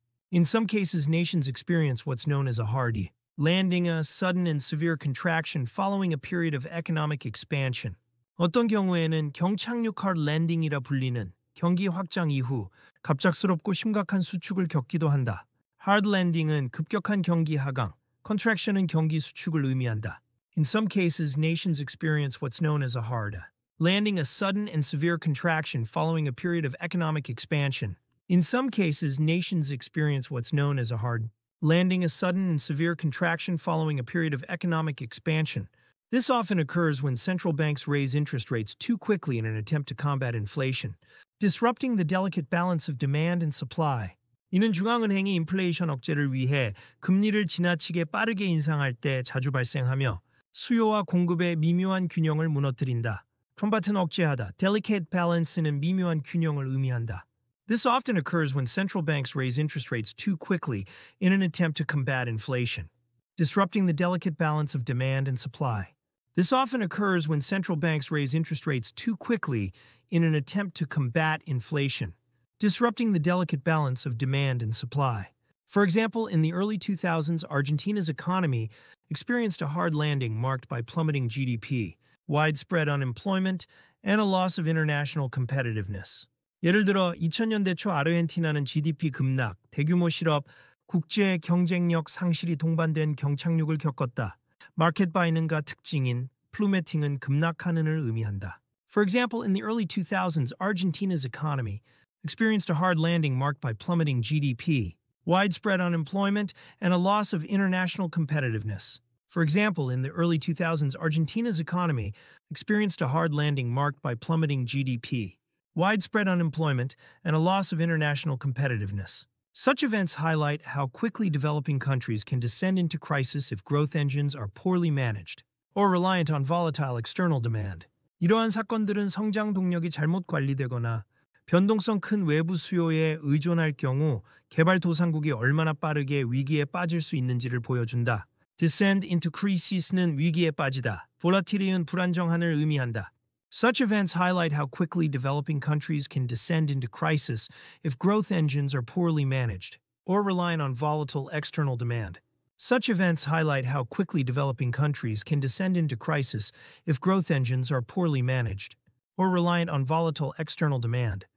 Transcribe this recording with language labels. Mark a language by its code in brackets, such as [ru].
[en] In some cases, nations experience what's known as a hard landing, a sudden and severe contraction following a period of economic expansion. [ko] 어떤 경우에는 경착륙 hard landing이라 불리는 경기 확장 이후 갑작스럽고 심각한 수축을 겪기도 한다. hard landing은 급격한 경기 하강, contraction은 경기 수축을 의미한다. [en] In some cases, nations experience what's known as a hard landing, a sudden and severe contraction following a period of economic expansion. In some cases, nations experience what's known as a hard landing, a sudden and severe contraction following a period of economic expansion. This often occurs when central banks raise interest rates too quickly in an attempt to combat inflation, disrupting the delicate balance of demand and supply. [ko] 이는 중앙은행이 인플레이션 억제를 위해 금리를 지나치게 빠르게 인상할 때 자주 발생하며 수요와 공급의 미묘한 균형을 무너뜨린다. combat은 억제하다, delicate balance는 미묘한 균형을 의미한다. [en] This often occurs when central banks raise interest rates too quickly in an attempt to combat inflation, disrupting the delicate balance of demand and supply. This often occurs when central banks raise interest rates too quickly in an attempt to combat inflation, disrupting the delicate balance of demand and supply. For example, in the early 2000s, Argentina's economy experienced a hard landing marked by plummeting GDP, widespread unemployment, and a loss of international competitiveness. [ko] 예를 들어 2000년대 초 아르헨티나는 GDP 급락, 대규모 실업, 국제 경쟁력 상실이 동반된 경착륙을 겪었다. 마켓 바이는가 특징인 플루메팅은 급락하는을 의미한다. [en] For example, in the early 2000s, Argentina's economy experienced a hard landing marked by plummeting GDP, widespread unemployment, and a loss of international competitiveness. For example, in the early 2000s, Argentina's economy experienced a hard landing marked by plummeting GDP, widespread unemployment, and a loss of international competitiveness. Such events highlight how quickly developing countries can descend into crisis if growth engines are poorly managed or reliant on volatile external demand. [ko] 이러한 사건들은 성장 동력이 잘못 관리되거나 변동성 큰 외부 수요에 의존할 경우 개발도상국이 얼마나 빠르게 위기에 빠질 수 있는지를 보여준다. [en] Descend into crisis [ko] 는 위기에 빠지다. Volatily는 불안정한을 의미한다. [en] Such events highlight how quickly developing countries can descend into crisis if growth engines are poorly managed or reliant on volatile external demand. Such events highlight how quickly developing countries can descend into crisis if growth engines are poorly managed or reliant on volatile external demand.